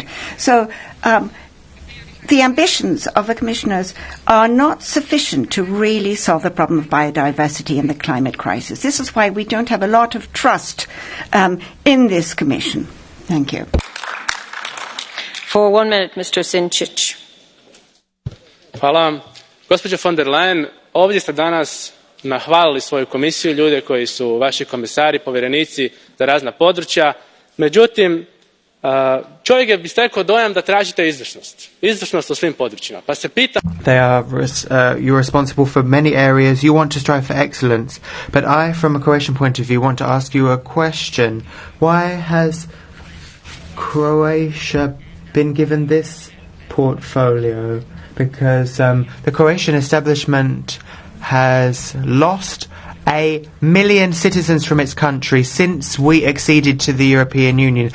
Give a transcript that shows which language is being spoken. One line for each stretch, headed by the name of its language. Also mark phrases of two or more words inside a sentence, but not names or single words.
English: So the ambitions of the commissioners are not sufficient to really solve the problem of biodiversity and the climate crisis. This is why we don't have a lot of trust in this commission. Thank you. For 1 minute, Mr. Sinčić.
Croatian: Hvala vam. Gospođo von der Leyen, ovdje ste danas nahvalili svoju komisiju, ljude koji su vaši komisari, povjerenici za razna područja. Međutim, čovjek bi stekao dojam da tražite izvrsnost u svim područjima. Pa se pita...
English: You're responsible for many areas. You want to strive for excellence. But I, from a Croatian point of view, want to ask you a question. Why has Croatia been given this portfolio? Because the Croatian establishment has lost 1 million citizens from its country since we acceded to the European Union.